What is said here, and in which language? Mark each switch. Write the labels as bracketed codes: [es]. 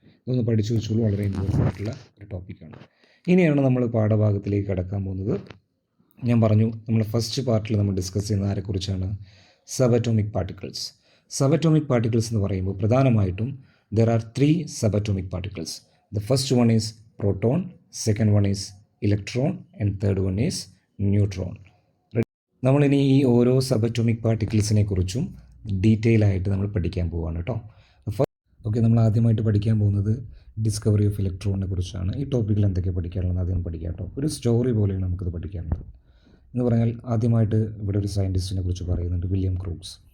[ml] ഇതൊന്ന് പഠിച്ചു വെച്ചോളൂ, വളരെ ഇമ്പോർട്ടൻ്റ് ആയിട്ടുള്ള ഒരു ടോപ്പിക്കാണ്. ഇനിയാണ് നമ്മൾ പാഠഭാഗത്തിലേക്ക് കടക്കാൻ പോകുന്നത്. ഞാൻ പറഞ്ഞു നമ്മൾ ഫസ്റ്റ് പാർട്ടിൽ നമ്മൾ ഡിസ്കസ് ചെയ്യുന്ന ആരെക്കുറിച്ചാണ്? Subatomic particles. സബറ്റോമിക് പാർട്ടിക്കിൾസ് എന്ന് പറയുമ്പോൾ പ്രധാനമായിട്ടും [en] there are 3 subatomic particles. The first one is proton, second one is electron, and third one is neutron. [ml] നമ്മളിനി ഈ ഓരോ സബറ്റോമിക് പാർട്ടിക്കിൾസിനെ കുറിച്ചും ഡീറ്റെയിൽ ആയിട്ട് നമ്മൾ പഠിക്കാൻ പോവുകയാണ് കേട്ടോ. ഓക്കെ, നമ്മൾ ആദ്യമായിട്ട് പഠിക്കാൻ പോകുന്നത് ഡിസ്കവറി ഓഫ് ഇലക്ട്രോണിനെ കുറിച്ചാണ്. ഈ ടോപ്പിക്കിൽ എന്തൊക്കെ പഠിക്കാനുള്ളത് ആദ്യം പഠിക്കാം കേട്ടോ. ഒരു സ്റ്റോറി പോലെയാണ് നമുക്കത് പഠിക്കാനുള്ളത്. എന്ന് പറഞ്ഞാൽ ആദ്യമായിട്ട് ഇവിടെ ഒരു സയൻറ്റിസ്റ്റിനെ കുറിച്ച് പറയുന്നുണ്ട്, വില്യം ക്രൂക്സ്.